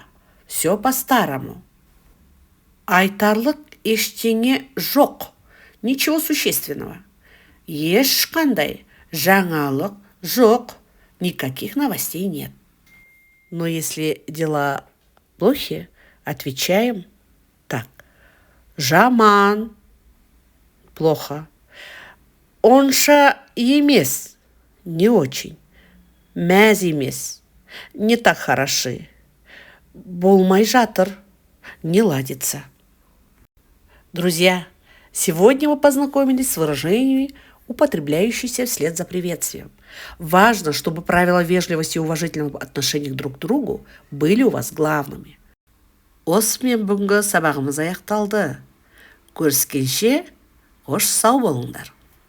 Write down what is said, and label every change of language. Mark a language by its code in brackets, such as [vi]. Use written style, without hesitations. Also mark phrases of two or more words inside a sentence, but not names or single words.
[ru] Все по-старому. [kk] Айтарлық ештеңе жоқ. [ru] Ничего существенного. [kk] Ешқандай жаңалық жоқ. [ru] Никаких новостей нет. Но если дела плохи, отвечаем так. [kk] Жаман. Плохо. Онша емес. [ru] Не очень. [kk] Мәз емес. [ru] Не так хороши. [kk] Болмай жатыр. [ru] Не ладится. Друзья, сегодня мы познакомились с выражениями, употребляющимися вслед за приветствием. Важно, чтобы правила вежливости и уважительного отношения друг к другу были у вас главными. [kk] Осымен бүгінгі сабағымыз аяқталды. Көріскенше, қош сау болыңдар.